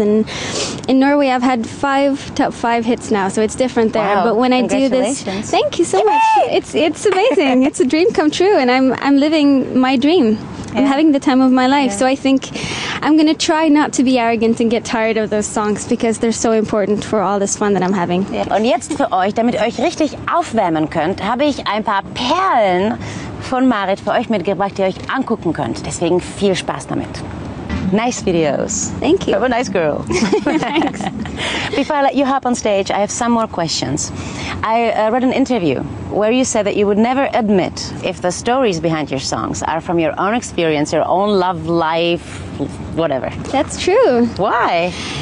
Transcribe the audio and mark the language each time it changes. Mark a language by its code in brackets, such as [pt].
[en] And in Norway, I've had 5 top 5 hits now, so it's different there. Wow. But when I do this, Congratulations. thank you so much. It's amazing. It's a dream come true, and I'm living my dream. I'm having the time of my life. So I think I'm going to try not to be arrogant and get tired of those songs because they're so important for all this fun that I'm having. [de] Ja. Und jetzt für euch, damit ihr euch richtig aufwärmen könnt, habe ich ein paar Perlen von Marit für euch mitgebracht, die ihr euch angucken könnt. Deswegen viel Spaß damit. [en] Nice videos. Thank you. You're a nice girl. Thanks. Before I let you hop on stage, I have some more questions. I read an interview where you said that you would never admit if the stories behind your songs are from your own experience, your own love life, whatever. That's true. Why?